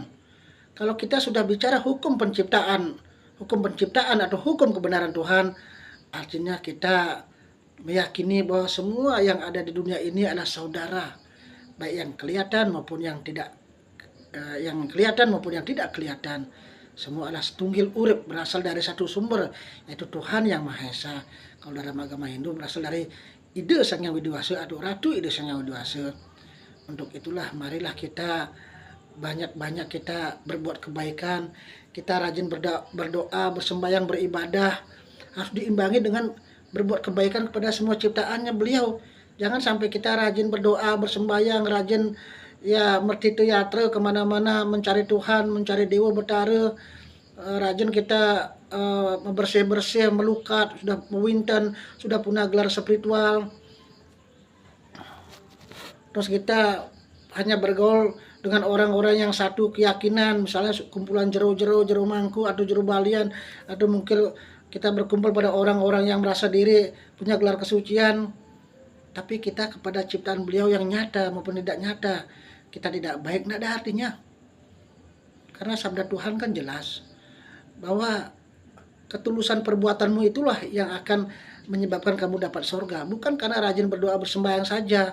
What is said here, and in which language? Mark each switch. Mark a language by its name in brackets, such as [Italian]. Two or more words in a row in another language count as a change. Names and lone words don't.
[Indonesian] Kalau kita sudah bicara hukum penciptaan atau hukum kebenaran Tuhan, artinya kita meyakini bahwa semua yang ada di dunia ini adalah saudara, baik yang kelihatan maupun yang tidak kelihatan. Semua adalah [Balinese] setunggil urip, [Indonesian] berasal dari satu sumber, yaitu Tuhan Yang Maha Esa. Kalau dalam agama Hindu berasal dari Ide Sang Hyang Widi-Wasa atau Ratu Ide Sang Hyang Widi-Wasa. Untuk itulah marilah kita banyak-banyak kita berbuat kebaikan, kita rajin berdoa, bersembahyang, beribadah, harus diimbangi dengan berbuat kebaikan kepada semua ciptaannya beliau. Jangan sampai kita rajin berdoa, bersembahyang, rajin mertitu yatra kemana-mana mencari Tuhan, mencari Dewa Betara, rajin kita bersih-bersih, melukat, sudah mewinten, sudah punya gelar spiritual. Terus kita hanya bergaul dengan orang-orang yang satu keyakinan, misalnya kumpulan jero mangku atau jero balian, atau mungkin kita berkumpul pada orang-orang yang merasa diri punya gelar kesucian, tapi kita kepada ciptaan beliau yang nyata maupun tidak nyata, kita tidak baik, tidak ada artinya. Karena sabda Tuhan kan jelas bahwa ketulusan perbuatanmu itulah yang akan menyebabkan kamu dapat surga, bukan karena rajin berdoa bersembahyang saja.